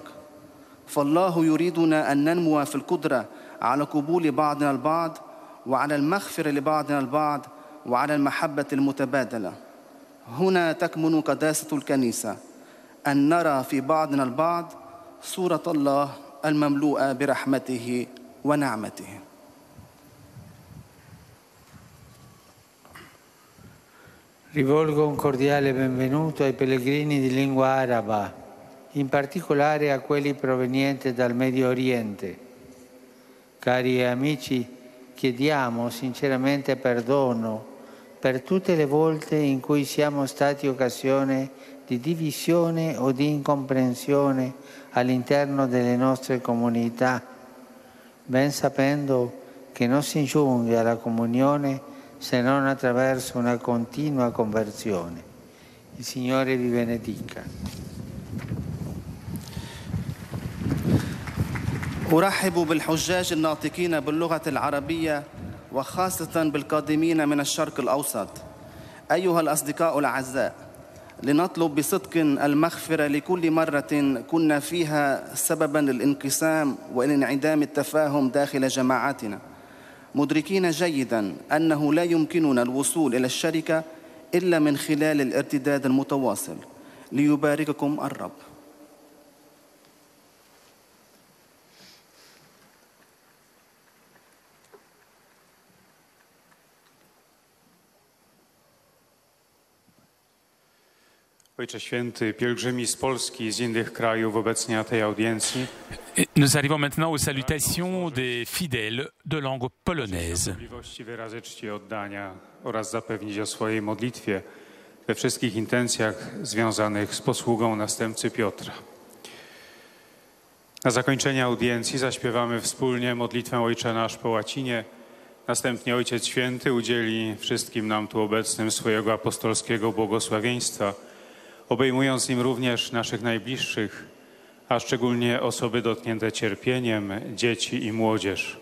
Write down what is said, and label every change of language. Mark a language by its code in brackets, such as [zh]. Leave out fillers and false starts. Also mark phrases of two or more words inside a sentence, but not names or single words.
[ar] فالله يريدنا أن ننمو في القدرة على قبول بعضنا البعض، وعلى المغفرة لبعضنا البعض، وعلى المحبة المتبادلة. هنا تكمن قداسة الكنيسة، أن نرى في بعضنا البعض صورة الله المملوءة برحمته ونعمته. [it] Rivolgo un cordiale benvenuto ai pellegrini di lingua araba, in particolare a quelli provenienti dal Medio Oriente. Cari amici, chiediamo sinceramente perdono per tutte le volte in cui siamo stati occasione di divisione o di incomprensione all'interno delle nostre comunità, ben sapendo che non si giunge alla comunione se non attraverso una continua conversione. Il Signore vi benedica. [ar] أرحب بالحجاج الناطقين باللغة العربية وخاصة بالقادمين من الشرق الأوسط. أيها الأصدقاء الأعزاء، لنطلب بصدق المغفرة لكل مرة كنا فيها سببا للانقسام والانعدام التفاهم داخل جماعاتنا، مدركين جيدا أنه لا يمكننا الوصول إلى الشركة إلا من خلال الارتداد المتواصل. ليبارككم الرب. [pl] Ojcze Święty, pielgrzymi z Polski i z innych krajów obecnie na tej audiencji. [fr] Nous arrivons maintenant aux salutations des fidèles de langue polonaise. [pl] Możliwości wyrazy czci i oddania oraz zapewnić o swojej modlitwie we wszystkich intencjach związanych z posługą następcy Piotra. Na zakończenie audiencji zaśpiewamy wspólnie modlitwę Ojcze Nasz po łacinie. Następnie Ojciec Święty udzieli wszystkim nam tu obecnym swojego apostolskiego błogosławieństwa, obejmując nim również naszych najbliższych, a szczególnie osoby dotknięte cierpieniem, dzieci i młodzież.